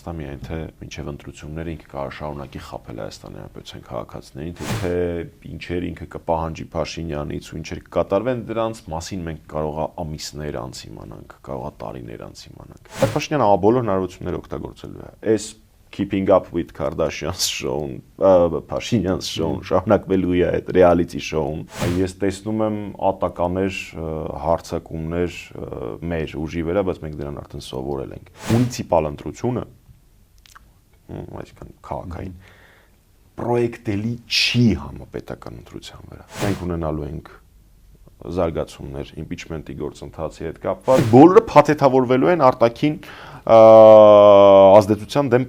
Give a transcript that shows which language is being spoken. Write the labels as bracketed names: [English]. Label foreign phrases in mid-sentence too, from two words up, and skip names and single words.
[Armenian] է, միայն թե մինչև ընտրությունները ինքը կարող շարունակի խաբել Հայաստանի Հանրապետության քաղաքացիներին, թե ինչեր ինքը կպահանջի Փաշինյանից ու ինչեր կկատարվեն, դրանց մասին մենք կարող է ամիսներ անց իմանանք, կարող է տարիներ անց իմանանք։ Բայց Փաշինյանը բոլոր հնարավորությունները օգտագործելու է։ Այս Keeping up with Kardashians show-ն, Փաշինյան's show-ն շարունակվելու է այդ [English] reality show- [Armenian] ն։ Ես տեսնում եմ ատականներ, հարցակումներ մեր ուժի վրա, բայց մենք դրան արդեն սովորել ենք։ Մունիցիպալ ընտրությունը, այսինքն քաղաքային, պրոյեկտելի չի համապետական ընտրության վրա։ Մենք ունենալու ենք զարգացումներ impeachment-ի գործընթացի հետ կապված, բոլորը փաթեթավորվելու են արտաքին ազդեցության դեմ